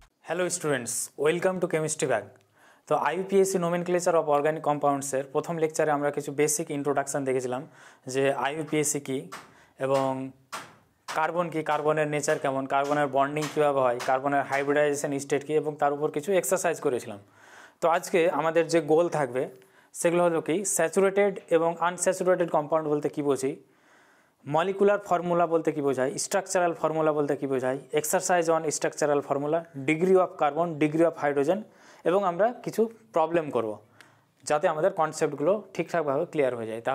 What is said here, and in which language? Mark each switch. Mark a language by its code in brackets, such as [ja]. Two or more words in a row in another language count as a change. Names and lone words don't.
[en] Hello students welcome to chemistry bag. [bn] तो [en] IUPAC nomenclature of organic compounds [bn] प्रथम लेक्चारे আমরা কিছু [en] basic introduction [bn] দেখেছিলাম যে আইইউপিএসি কি এবং কার্বন কি, কার্বনের নেচার কেমন, কার্বনের বন্ডিং কীভাবে হয়, কার্বনের [en] hybridization state [bn] কি এবং তার উপর কিছু এক্সারসাইজ করেছিলাম। তো আজকে আমাদের যে গোল থাকবে সেগুলো হলো কি স্যাচুরেটেড এবং [en] unsaturated compound [bn] বলতে কী বুঝি, [en] molecular formula [bn] বলতে কী বোঝায়, [en] structural formula [bn] বলতে কী বোঝায়, [en] exercise on structural formula, degree of carbon, degree of hydrogen [bn] এবং আমরা কিছু প্রবলেম করব যাতে আমাদের কনসেপ্টগুলো ঠিকঠাকভাবে ক্লিয়ার হয়ে যায়।